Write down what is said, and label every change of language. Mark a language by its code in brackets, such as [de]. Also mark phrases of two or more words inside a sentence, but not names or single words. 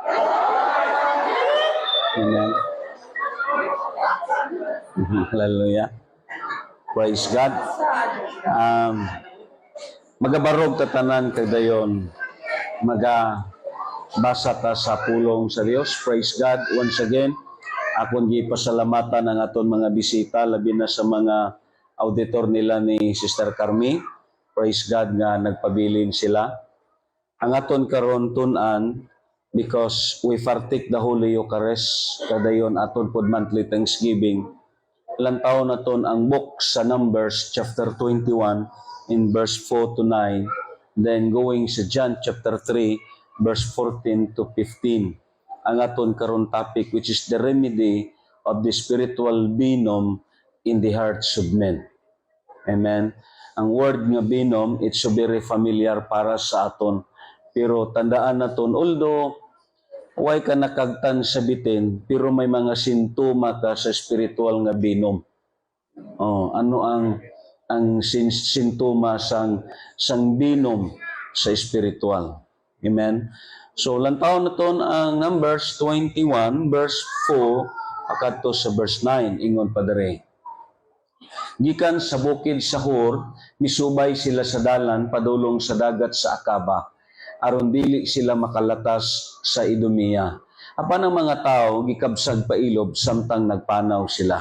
[en] Amen. Hallelujah. Praise God. [ceb] Magabarog tatanan kadayon magabasa ta sa pulong sa Dios. [en] Praise God. Once again, [ceb] akon gipasalamatan ang aton mga bisita labi na sa mga auditor nila ni Sister Carmi. [en] Praise God [ceb] nga nagpabilin sila. Ang aton karon tun-an [en] because we partake the Holy Eucharist [ceb] kadayon aton pod [en] monthly Thanksgiving. [ceb] Ilang taon naton ang book sa Numbers chapter 21 in verse 4 to 9, [en] then going [ceb] sa John chapter 3 verse 14 to 15. Ang aton karon topic [en] which is the remedy of the spiritual venom in the hearts of men. [ceb] Amen. Ang word nga venom, [en] it's so very familiar [ceb] para sa aton, pero tandaan naton although way ka nakagtan sa bitin, pero may mga sintoma ka sa spiritual nga binom. Ano ang sintoma sang binom sa spiritual? Amen. So lantaw na ton ang Numbers 21 verse 4 akadto sa verse 9 ingon pa diri. Gikan sa bukid sa Hor, misubay sila sa dalan padulong sa dagat sa Akaba, aron dili sila makalatas sa Idumea. Apan ang mga tao gikabsag pailob samtang nagpanaw sila.